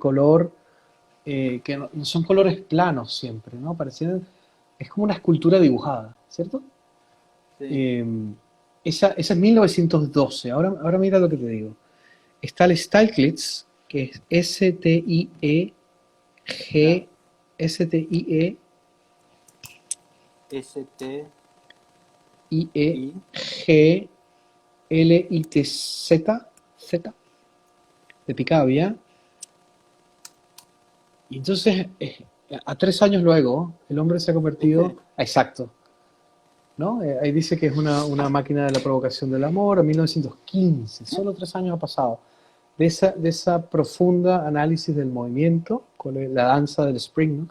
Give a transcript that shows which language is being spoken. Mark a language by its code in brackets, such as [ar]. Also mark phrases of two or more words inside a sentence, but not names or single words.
[es] del color, que no son colores planos siempre, ¿no? Es como una escultura dibujada, ¿cierto? sí. Eh, esa es 1912. Ahora mira lo que te digo. Está el Stieglitz, que es Mirá. S-T-I-E-G, S-T-I-E-I-E-G, STI. L-I-T-Z, Z, de Picabia. Y entonces, a 3 años luego, el hombre se ha convertido, ¿Viste? exacto, ¿no? Ahí dice que es una máquina de la provocación del amor, en 1915, solo 3 años ha pasado, de esa profunda análisis del movimiento, con la danza del spring, ¿no?